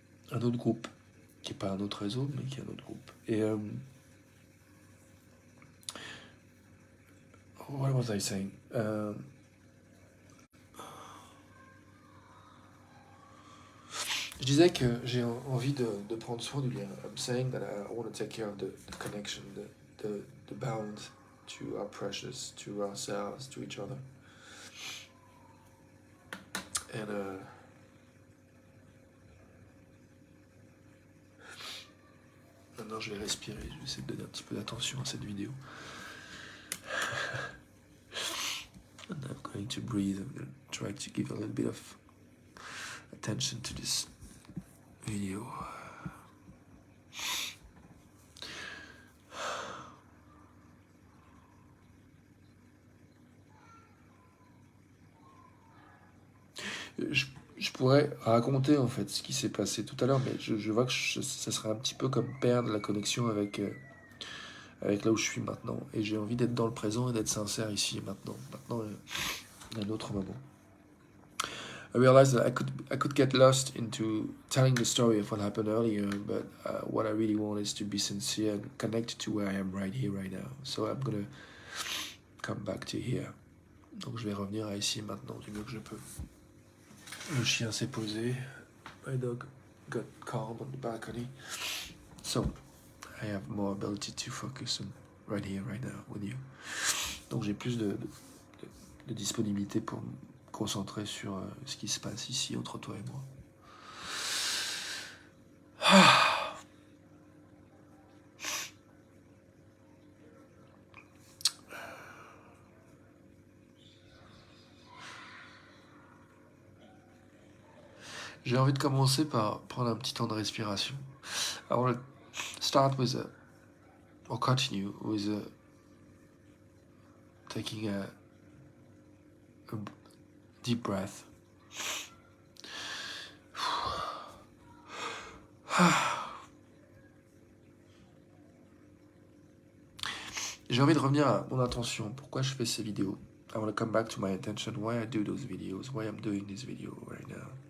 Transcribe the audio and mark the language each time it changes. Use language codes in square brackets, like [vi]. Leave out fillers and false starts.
[fr] Un autre groupe, qui n'est pas un autre réseau, mais qui est un autre groupe. Et [en] what was I saying? [fr] Je disais que j'ai envie de prendre soin du lien. [en] I'm saying that I want to take care of the connection, the bound to our precious, to ourselves, to each other. [fr] And maintenant je vais respirer, je vais essayer de donner un petit peu d'attention à cette vidéo. [en] And I'm going to breathe, I'm going to try to give a little bit of attention to this video. [fr] Je pourrais raconter en fait ce qui s'est passé tout à l'heure, mais je vois que ça serait un petit peu comme perdre la connexion avec là où je suis maintenant. Et j'ai envie d'être dans le présent et d'être sincère ici et maintenant. Maintenant, il y a un autre moment. [en] I realized that I could get lost into telling the story of what happened earlier, but what I really want is to be sincere and connected to where I am right here, right now. So I'm gonna come back to here. [fr] Donc je vais revenir à ici et maintenant du mieux que je peux. Le chien s'est posé. [en] My dog got calm on the balcony. So I have more ability to focus on right here, right now with you. [fr] Donc j'ai plus de disponibilité pour me concentrer sur ce qui se passe ici entre toi et moi. J'ai envie de commencer par prendre un petit temps de respiration. [en] I want to start with or continue with taking a deep breath. [fr] J'ai envie de revenir à mon intention. Pourquoi je fais ces vidéos? [en] I want to come back to my intention. Why I do those videos. Why I'm doing this video right now.